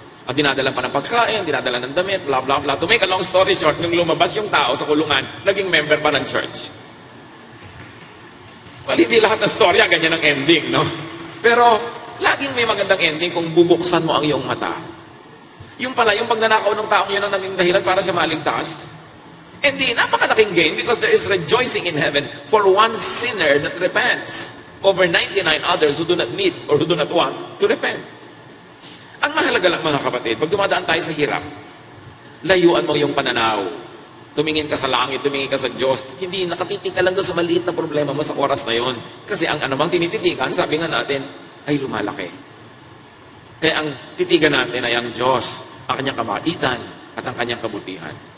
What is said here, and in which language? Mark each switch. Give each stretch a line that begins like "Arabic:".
Filipino: At dinadala pa ng pagkain, dinadala ng damit, blah, blah, blah.
English: To make a long story short,
Filipino: nung lumabas yung tao sa kulungan, naging member pa ng church. Well, hindi lahat ng storya, ganyan ang ending, no? Pero, laging may magandang ending kung bubuksan mo ang iyong mata. Yung pala, yung pagnanakaw ng taong yun ang naging dahilan para siya maligtas.
English: And
Filipino: di, napakalaking
English: gain because there is rejoicing in heaven for one sinner that repents over 99 others who do not need or who do not want to repent.
Filipino: Ang mahalaga lang mga kapatid, pag dumadaan tayo sa hirap, layuan mo yung pananaw. Tumingin ka sa langit, tumingin ka sa Diyos. Hindi nakatitig ka lang doon sa maliit na problema mo sa oras na yon. Kasi ang anumang tinititigan, sabi nga natin, ay lumalaki. Kaya ang titigan natin ay ang Diyos, ang kanyang kabaitan at ang kanyang kabutihan.